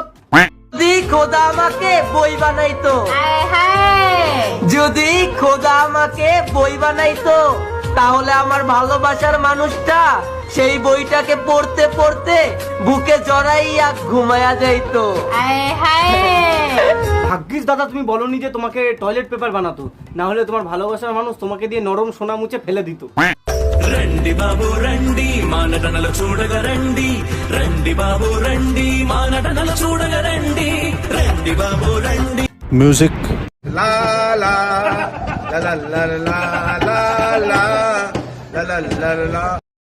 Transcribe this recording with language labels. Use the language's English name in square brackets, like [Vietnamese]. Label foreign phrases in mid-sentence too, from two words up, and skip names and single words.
[Bangla] যদি খোদা আমাকে বই বানাইতো, যদি খোদা আমাকে বই বানাইতো, তাহলে আমার ভালোবাসার মানুষটা সেই বইটাকে পড়তে পড়তে বুকে জড়াইয়া ঘুমায়া যাইতো। ভাগ্যিস দাদা তুমি বলনি যে তোমাকে টয়লেট পেপার বানাতো, না হলে তোমার ভালোবাসার মানুষ তোমাকে দিয়ে নরম সোনা মুছে ফেলে দিত। [Telugu] రండి బాబు రండి మా నటనలు చూడగా రండి రండి బాబు రండి మా నటనలు చూడగా రండి రండి బాబు రండి Music. লা লা লা লা লা লা লা লা লা লা লা লা।